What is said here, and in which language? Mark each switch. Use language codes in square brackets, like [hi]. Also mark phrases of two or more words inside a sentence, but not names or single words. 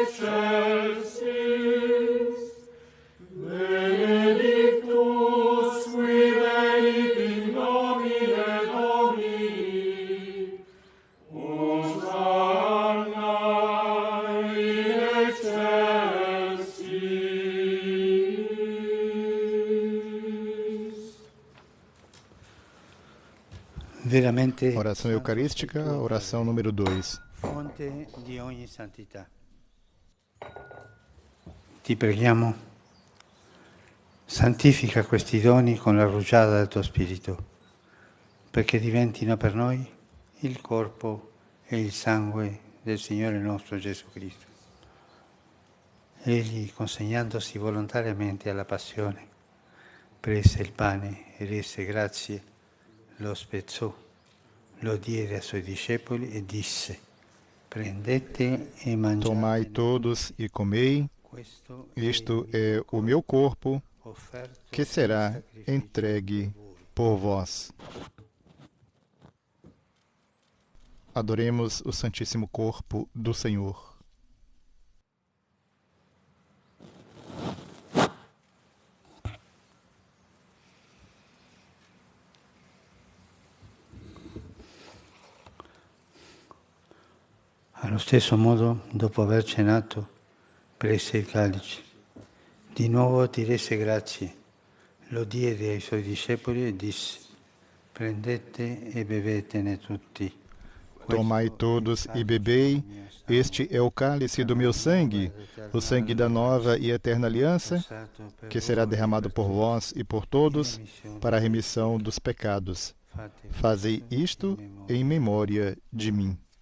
[la] excelsis, benedictus qui venit in nomine Domini, Hosanna in excelsis. [it] Veramente [pt] Oração eucarística, oração número 2. [it] fonte di ogni santità. Ti preghiamo, santifica questi doni con la rugiada del Tuo Spirito, perché diventino per noi il corpo e il sangue del Signore nostro Gesù Cristo. Egli, consegnandosi volontariamente alla passione, prese il pane e rese grazie, lo spezzò, lo diede ai Suoi discepoli e disse: prendete e mangiate. [pt] Tomai todos e comei, isto é o meu corpo, que será entregue por vós. Adoremos o Santíssimo Corpo do Senhor. [it] Allo stesso modo, dopo aver cenato, prese il calice. Di nuovo ti rese grazie, lo diede ai Suoi discepoli e disse: prendete e bevetene tutti. [pt] Tomai todos e bebei, este é o cálice do meu sangue, o sangue da nova e eterna aliança, que será derramado por vós e por todos para a remissão dos pecados. Fazei isto em memória de mim.